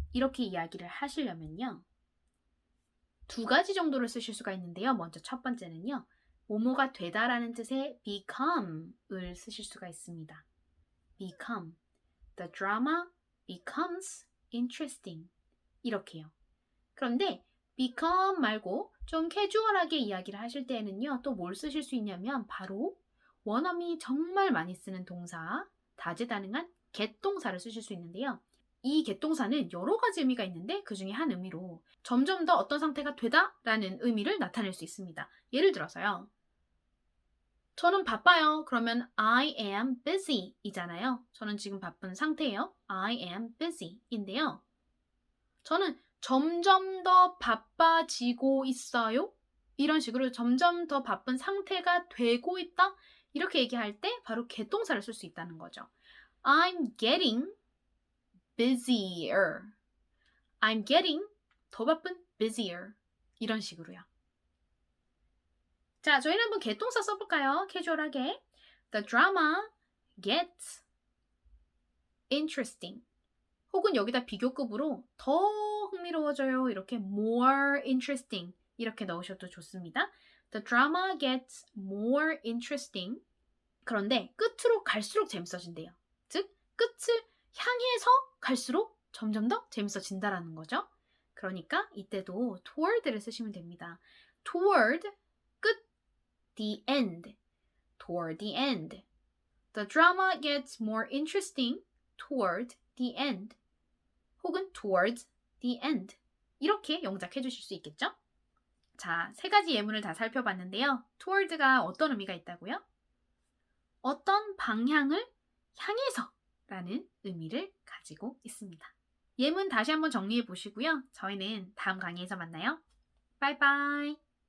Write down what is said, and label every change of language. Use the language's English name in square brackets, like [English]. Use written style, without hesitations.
[Korean] 이렇게 이야기를 하시려면요. 두 가지 정도를 쓰실 수가 있는데요. 먼저 첫 번째는요. 뭐뭐가 되다라는 뜻의 become을 쓰실 수가 있습니다. [English] become. The drama becomes interesting. [Korean] 이렇게요. 그런데 become 말고 좀 캐주얼하게 이야기를 하실 때에는요. 또 뭘 쓰실 수 있냐면 바로 원어민이 정말 많이 쓰는 동사, 다재다능한 get 동사를 쓰실 수 있는데요. 이 get 동사는 여러 가지 의미가 있는데 그 중에 한 의미로 점점 더 어떤 상태가 되다라는 의미를 나타낼 수 있습니다. 예를 들어서요. 저는 바빠요. 그러면 [English] I am busy [Korean] 이잖아요. 저는 지금 바쁜 상태예요. [English] I am busy [Korean] 인데요. 저는 점점 더 바빠지고 있어요. 이런 식으로 점점 더 바쁜 상태가 되고 있다. 이렇게 얘기할 때 바로 get 동사를 쓸 수 있다는 거죠. [English] I'm getting busier. I'm getting [Korean] 더 바쁜 [English] busier. [Korean] 이런 식으로요. 자, 저희는 한번 get 동사 써볼까요? 캐주얼하게. [English] The drama gets interesting. [Korean] 혹은 여기다 비교급으로 더 흥미로워져요. 이렇게 [English] more interesting. [Korean] 이렇게 넣으셔도 좋습니다. [English] The drama gets more interesting. [Korean] 그런데 끝으로 갈수록 재밌어진대요. 즉, 끝을 향해서 갈수록 점점 더 재밌어진다라는 거죠. 그러니까 이때도 toward를 쓰시면 됩니다. [English] toward, [Korean] 끝, [English] the end, toward the end. The drama gets more interesting toward the end. [Korean] 혹은 [English] towards the end. [Korean] 이렇게 영작해 주실 수 있겠죠? 자, 세 가지 예문을 다 살펴봤는데요. toward가 어떤 의미가 있다고요? 어떤 방향을 향해서 라는 의미를 가지고 있습니다. 예문 다시 한번 정리해 보시고요. 저희는 다음 강의에서 만나요. 바이바이.